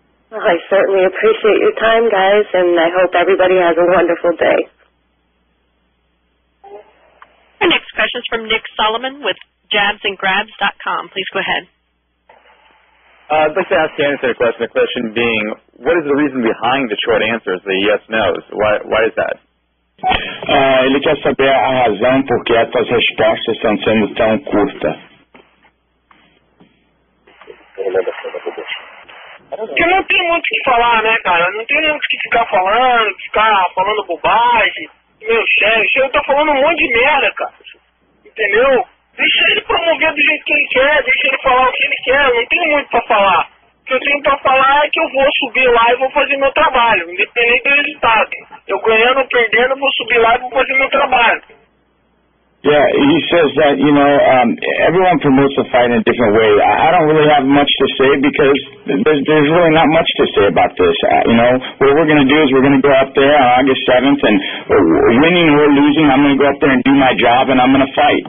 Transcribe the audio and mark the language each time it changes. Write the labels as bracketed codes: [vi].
[en] Well, I certainly appreciate your time, guys, and I hope everybody has a wonderful day. Our next question is from Nick Solomon with jabsandgrabs.com. Please go ahead. I'd like to ask Anderson a question. The question being, what is the reason behind the short answers, the yes/nos? Why is that? [pt] Ele quer saber a razão por que essas respostas estão sendo tão curtas. Porque não tem muito o que falar, né, cara? Não tem muito o que ficar falando bobagem. Meu chefe, eu tô falando um monte de merda, cara. Entendeu? Deixa ele promover do jeito que ele quer, deixa ele falar o que ele quer, não tem muito pra falar. O que eu tenho pra falar é que eu vou subir lá e vou fazer meu trabalho, independente do resultado. Eu ganhando ou perdendo, eu vou subir lá e vou fazer meu trabalho. [en] Yeah, he says that, everyone promotes the fight in a different way. I don't really have much to say because there's really not much to say about this. What we're going to do is we're going to go up there on August 7th and winning or losing, I'm going to go up there and do my job and I'm going to fight.